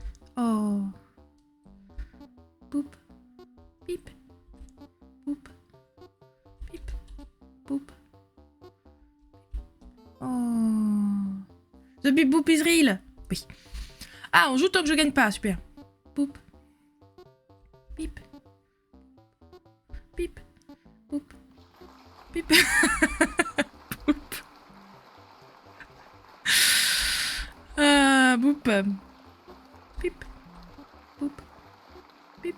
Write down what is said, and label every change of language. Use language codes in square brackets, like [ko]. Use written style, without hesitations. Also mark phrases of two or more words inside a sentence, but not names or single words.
[en] Oh. Boop. Bip. Boop. Bip. Boop. Oh. The beep boop is real. [fr] Oui. Ah, on joue tant que je gagne pas, super. Boop. Bip. Bip. Boop. Bip. Boop. Ah, boop. Bip. Boop. Bip.